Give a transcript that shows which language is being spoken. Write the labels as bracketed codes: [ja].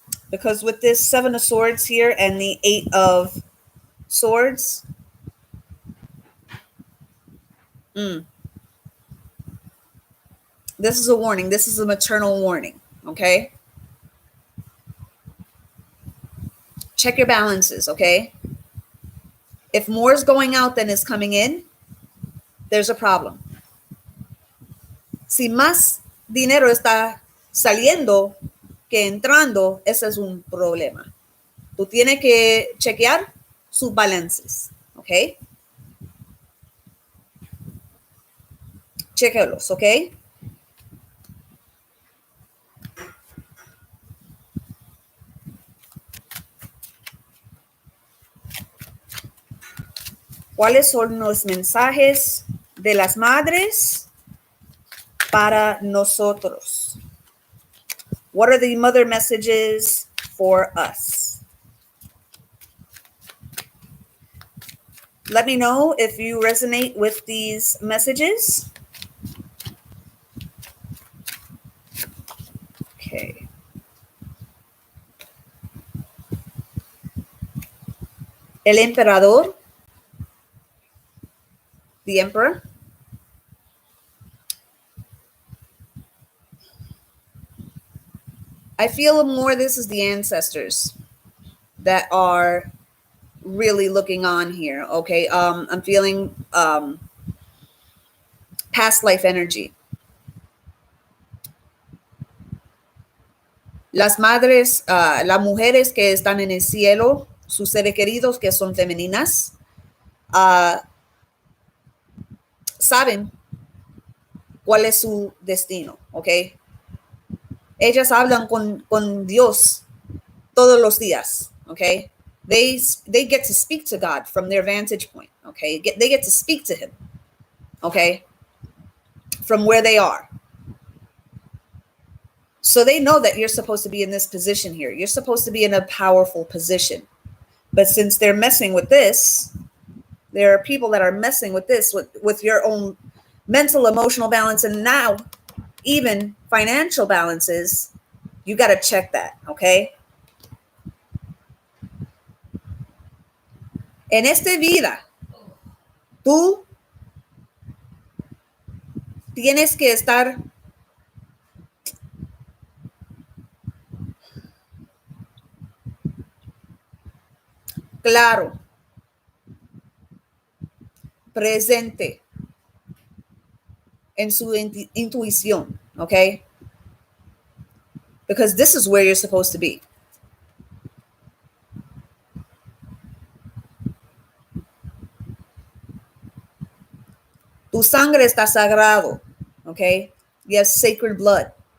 [en] Because with this Seven of Swords here and the Eight of Swords, this is a warning. This is a maternal warning. Okay. Check your balances. Okay. If more is going out than is coming in, there's a problem. [es] Si más dinero está saliendo que entrando, ese es un problema. Tú tienes que chequear sus balances, ¿ok? Chequearlos, ¿ok? ¿Cuáles son los mensajes de las madres para nosotros? [en] What are the mother messages for us? Let me know if you resonate with these messages. Okay. [es] El emperador. [en] The emperor. I feel more this is the ancestors that are really looking on here. Okay. I'm feeling past life energy. [es] Las madres, las mujeres que están en el cielo, sus seres queridos que son femeninas, saben cuál es su destino, ¿ok? Ellas hablan con Dios todos los días, ¿ok? [en] They get to speak to God from their vantage point, ¿ok? They get to speak to Him, ¿ok? From where they are. So they know that you're supposed to be in this position here. You're supposed to be in a powerful position. But since they're messing with this, there are people that are messing with this, with your own mental, emotional balance, and now even financial balances. You got to check that, okay? [es] En esta vida, tú tienes que estar claro, presente en su intuición, okay? [en] Because this is where you're supposed to be. [es] Tu sangre está sagrado, okay? [en] You have sacred blood.